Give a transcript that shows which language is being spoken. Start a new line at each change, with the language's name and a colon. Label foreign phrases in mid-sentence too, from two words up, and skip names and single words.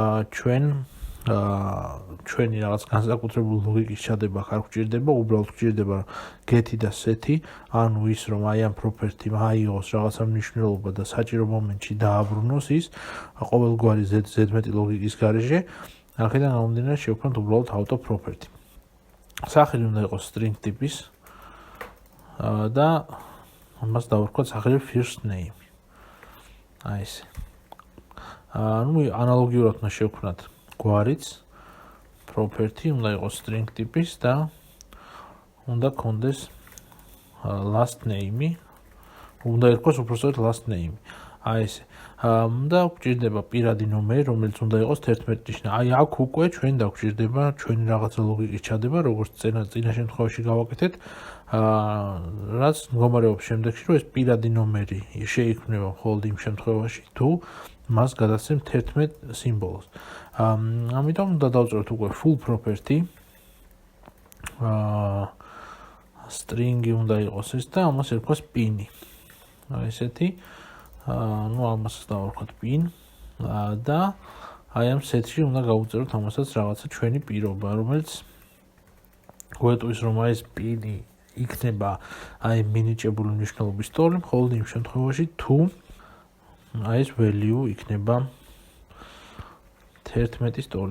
Georgian: რადგან ჩვენ ჩვენი რაღაც განსაკუთრებული ლოგიკის ჩადება არ გვჭირდება, უბრალოდ გვჭირდება get-ი და set-ი, ანუ ის რომ აი ამ property-მ აიღოს რაღაცა მნიშვნელობა და საჭირო მომენტში დააბრუნოს ის ყოველგვარი ზედმეტი ლოგიკის გარეშე, აქედან გამომდინარე შევქმნათ უბრალოდ
English: auto property.
Georgian: სახელი უნდა იყოს string ტიპის და ამას დავარქვათ სახელი
English: first name.
Georgian: აი ესე. ნუ ანალოგიურად უნდა შევქმნათ გვარიც property უნდა იყოს string ტიპის და უნდა კონდეს
English: last name-ი,
Georgian: უნდა იყოს უბრალოდ
English: last name-ი.
Georgian: აი ესე. და გვჭირდება პირადი ნომერი, რომელიც უნდა იყოს 11 ნიშნა. აი აქ უკვე ჩვენ დაგვჭირდება ჩვენი რაღაცა ლოგიკის ჩადება, როგორც წინა შემთხვევაში გავაკეთეთ, რაც მდგომარეობს შემდეგში, რომ ეს პირადი ნომერი შეიქმნება მხოლოდ იმ შემთხვევაში, თუ მას გადასცემ 11 სიმბოლოს. ამიტომ უნდა დავწეროთ უკვე
English: full property.
Georgian: string-ი უნდა იყოს ეს და ამას ერქვას pin-ი. აი ესეთი. ნუ ამას დავარქვათ pin და აი ამ set-ში უნდა გავუწეროთ ამასაც რაღაცა ჩვენი პირობა, რომელიც გვეტყვის, რომ აი ეს pin-ი იქნება აი მინიჭებული მნიშვნელობის ტოლი, მხოლოდ იმ შემთხვევაში, თუ აი ეს value იქნება 11-ის ტოლი.